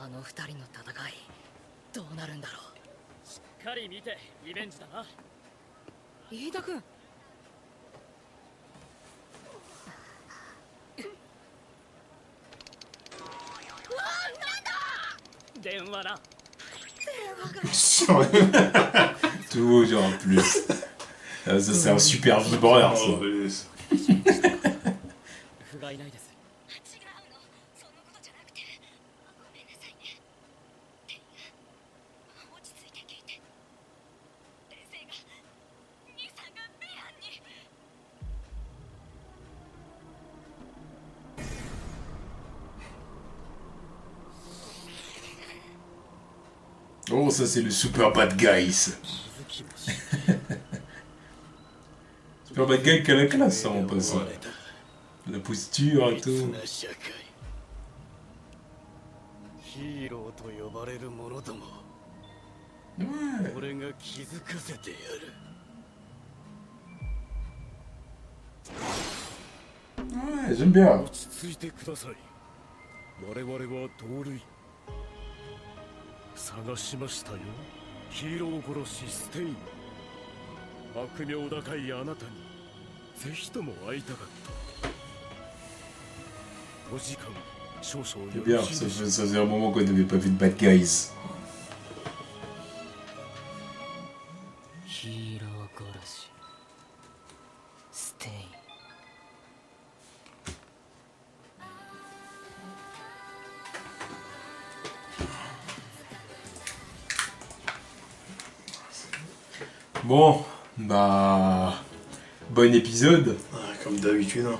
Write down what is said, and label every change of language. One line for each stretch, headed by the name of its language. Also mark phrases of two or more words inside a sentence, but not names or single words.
Japanese: あの二人の戦い、どうなるんだろう。しっかり見てリベンジだな。飯田君。電話な。
French: Toujours en plus. Ah, ça, c'est un super vibreur, ça. Oh, laisse.
Japanese: 不甲斐ないです。違うの、そんなことじゃなくて。ごめんなさいね。テンが落ち着いて聞いて。冷静が兄さんがベアンに。
French: Oh, ça, c'est le super
English: bad guys.
French: Super
English: bad guy
French: qui a la classe, ça, en passant. La posture et tout.
Japanese: ヒーローと呼ばれる者ども、
French: Ouais.
Japanese: 俺が気づかせてやる。
French: Ouais, j'aime bien.
Japanese: 落ち着いてください。我々は同類。探しましたよ。ヒーロー殺しステイン。悪名高いあなたにぜひとも会いたかった。お時間少々
French: C'est
Japanese: よ
French: bien,
Japanese: ろしい
French: ça
Japanese: でしょう
French: faisait un moment qu'on n'avait pas vu de
English: bad guys.
Japanese: ヒーロー殺し。ステイン。
French: Bon, bah... Bon épisode. Ah, comme d'habitude. Hein.